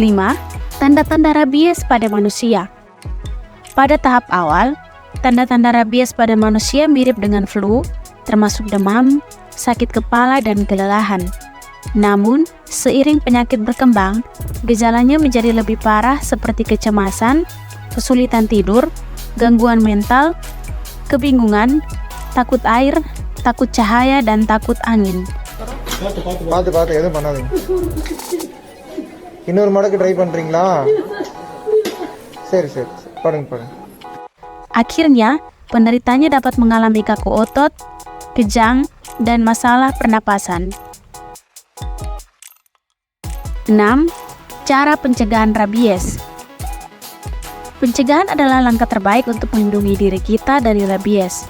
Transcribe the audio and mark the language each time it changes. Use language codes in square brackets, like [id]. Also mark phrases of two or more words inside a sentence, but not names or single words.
[id] Tanda-tanda rabies pada manusia. Pada tahap awal, tanda-tanda rabies pada manusia mirip dengan flu, termasuk demam, sakit kepala, dan kelelahan. Namun, seiring penyakit berkembang, gejalanya menjadi lebih parah seperti kecemasan, kesulitan tidur, gangguan mental, kebingungan, takut air, takut cahaya, dan takut angin. [ta] எதுவும் பண்ணாதீங்க. இன்னொரு மடக்கு ட்ரை பண்றீங்களா? சரி பாருங்க. [id] Akhirnya, penderitanya dapat mengalami kaku otot, kejang, dan masalah pernapasan. 6. Cara pencegahan rabies. Pencegahan adalah langkah terbaik untuk melindungi diri kita dari rabies.